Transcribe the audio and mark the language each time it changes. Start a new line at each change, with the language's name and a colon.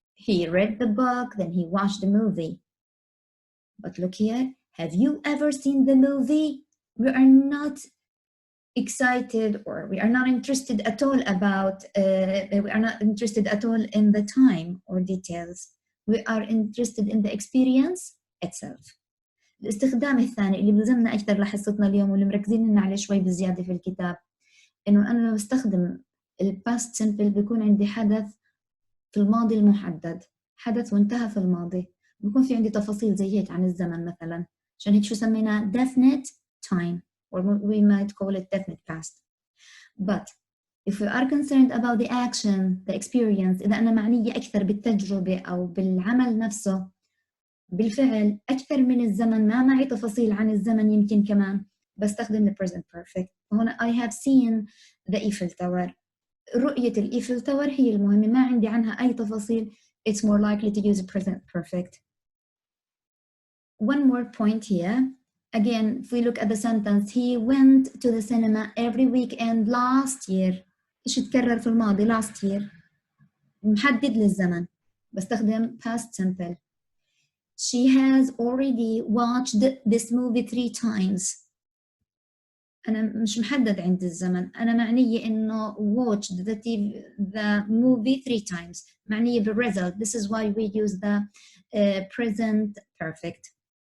English: He read the book, then he watched the movie. But look here, have you ever seen the movie? We are not excited or we are not interested at all about, we are not interested at all in the time or details. We are interested in the experience itself.
Arabic: الاستخدام الثاني اللي بلزمنا أكثر لحصتنا اليوم واللي مركزين عليه شوي بزيادة في الكتاب إنه أنا لما بستخدم الباست سمبل بيكون عندي حدث في الماضي المحدد، حدث وانتهى في الماضي، بيكون في عندي تفاصيل زي هيك عن الزمن مثلا، عشان هيك شو سمينا
English: definite time or we might call it definite past. But if we are concerned about the action, the experience،
Arabic: إذا أنا معنية أكثر بالتجربة أو بالعمل نفسه بالفعل أكثر من الزمن، ما معي تفاصيل عن الزمن يمكن كمان، بستخدم
English: the present perfect.
Arabic: هنا
English: I have seen the Eiffel Tower.
Arabic: رؤية الإيفل تاور هي المهمة، ما عندي عنها أي تفاصيل.
English: It's more likely to use present perfect. One more point here. Again, if we look at the sentence, he went to the cinema every weekend last year.
Arabic: إيش يتكرر في الماضي
English: last year.
Arabic: محدد للزمن. بستخدم
English: past simple. She has already watched this movie 3 times.
Arabic: أنا مش محدد عندي الزمن، أنا معنية إنه
English: watched the movie 3 times،
Arabic: معنية بالresult.
English: This is why we use the present perfect.